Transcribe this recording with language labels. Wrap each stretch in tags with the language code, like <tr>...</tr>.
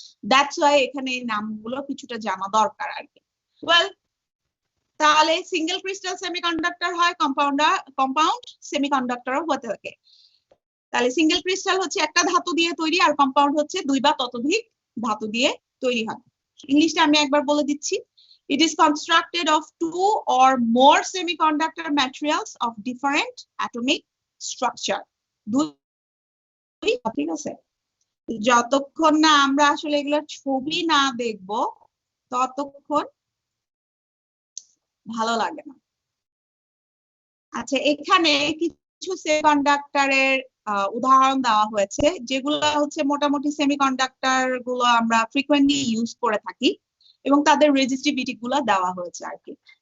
<en>that's why</en> <bn>এখানে এই নামগুলো কিছুটা জানা দরকার আর কি। ওয়েল, তাহলে সিঙ্গেল ক্রিস্টাল সেমিকন্ডাক্টর হয়, কম্পাউন্ড সেমিকন্ডাক্টরও হতে থাকে। তাহলে সিঙ্গেল ক্রিস্টাল হচ্ছে একটা ধাতু দিয়ে তৈরি, আর কম্পাউন্ড হচ্ছে দুই বা ততোধিক ধাতু দিয়ে তৈরি হয়। ইংলিশটা আমি একবার বলে দিচ্ছি।</bn> <en>It is constructed of two or more semiconductor materials of different atomic structure.</en> <bn>ঠিক আছে, যতক্ষণ না আমরা আসলে এগুলোর ছবি না দেখব ততক্ষণ ভালো লাগে না। আচ্ছা, এখানে কিছু সেমিকন্ডাক্টরের উদাহরণ দেওয়া হয়েছে, যেগুলো হচ্ছে মোটামুটি সেমিকন্ডাক্টর গুলো আমরা ফ্রিকোয়েন্টলি ইউজ করে থাকি এবং তাদের রেজিস্টিভিটি গুলো দেওয়া হয়েছে আর কি।</bn>